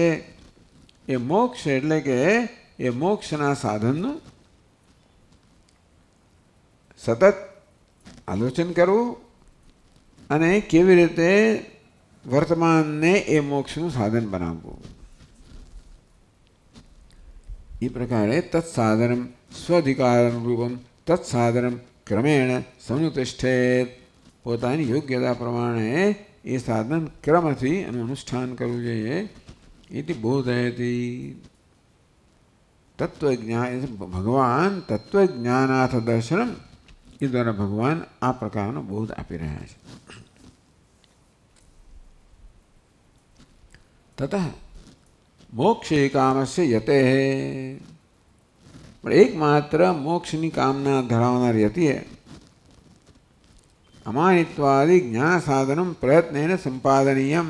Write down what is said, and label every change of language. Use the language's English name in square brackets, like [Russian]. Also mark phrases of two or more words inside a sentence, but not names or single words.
[Gujarati] એ મોક્ષ એટલે કે એ મોક્ષના સાધનનું સતત આલોચન કરવું અને કેવી રીતે વર્તમાનને એ મોક્ષનું સાધન બનાવવું. એ પ્રકારે [Sanskrit] તત્સાધનમ સ્વધિકાર રૂપમ તત્સાધનમ ક્રમેણ સંતિષ્ઠેત. [Gujarati] પોતાની યોગ્યતા પ્રમાણે એ સાધન ક્રમથી એનું અનુષ્ઠાન કરવું જોઈએ. [Sanskrit] इति बोधयति. तत्वज्ञान भगवान तत्वज्ञानाथ दर्शनम, [Gujarati] એ દ્વારા ભગવાન આ પ્રકારનો બોધ આપી રહ્યા છે. [Sanskrit] તતઃ મોક્ષે કામસ્ય યતે, [Gujarati] પણ એકમાત્ર મોક્ષની કામના ધરાવનાર યતિએ [Sanskrit] અમાનિત્વાદિ જ્ઞાન સાધનમ પ્રયત્નેન સંપાદનીયમ.